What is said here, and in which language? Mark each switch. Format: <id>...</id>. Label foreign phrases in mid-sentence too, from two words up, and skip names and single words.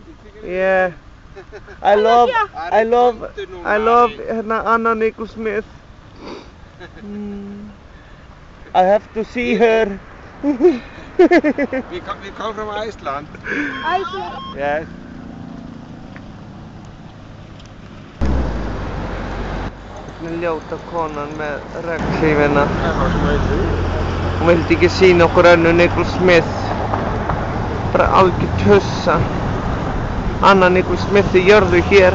<en>yeah. I love hérna Anna Nicole Smith. I have to see her. We come from Iceland. I said, Yes.</en> <is>Hérna ljóta konan með regnhlífina. Hún vildi ekki sýna okkur önnu Nicole Smith. Bara algjört hussa. Anna Nicole Smith jörðu hér.</is>